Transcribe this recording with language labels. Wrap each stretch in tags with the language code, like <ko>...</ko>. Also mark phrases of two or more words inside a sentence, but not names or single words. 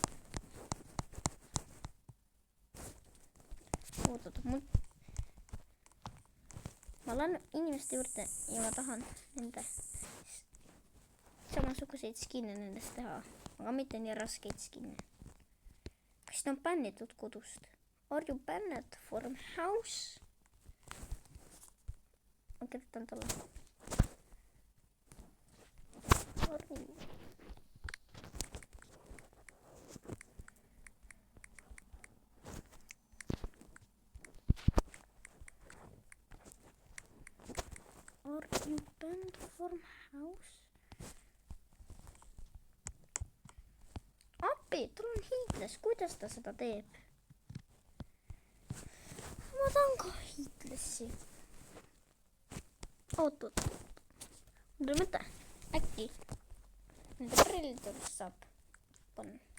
<et>Oot, ma lähen inimeste juurde ja ma tahan nende samasuguseid skinne nendest teha, aga mitte nii raskeid skinne. Kas ta on bännitud kodust?</et> <en>Are you banned from house?</en> <et>Ma kirjutan talle.</et> <en>Are you banned from house?</en> <et>Appi, tal on hiidles, kuidas ta seda teeb? Ma tahan ka hiidlessi. Oot. Mul mõte, äkki nende prillidest saab panna.</et>